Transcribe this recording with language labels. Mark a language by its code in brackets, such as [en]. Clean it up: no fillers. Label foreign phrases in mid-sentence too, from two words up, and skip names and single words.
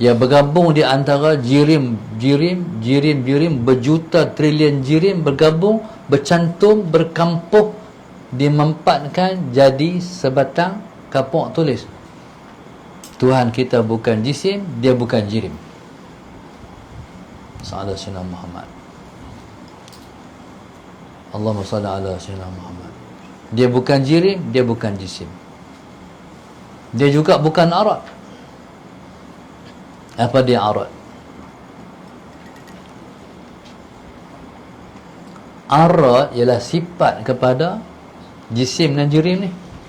[ms] yang bergabung di antara jirim berjuta trilion jirim bergabung, bercantum, berkampuh, dimempatkan jadi sebatang kapuk tulis, Tuhan kita bukan jisim, dia bukan jirim. [ar] صلى الله عليه وسلم محمد. اللهم صل على سيدنا محمد. [ms] Dia bukan jirim, dia bukan jisim. Dia juga bukan arad. Apa dia arad? Arad ialah sifat kepada jisim dan jirim ni.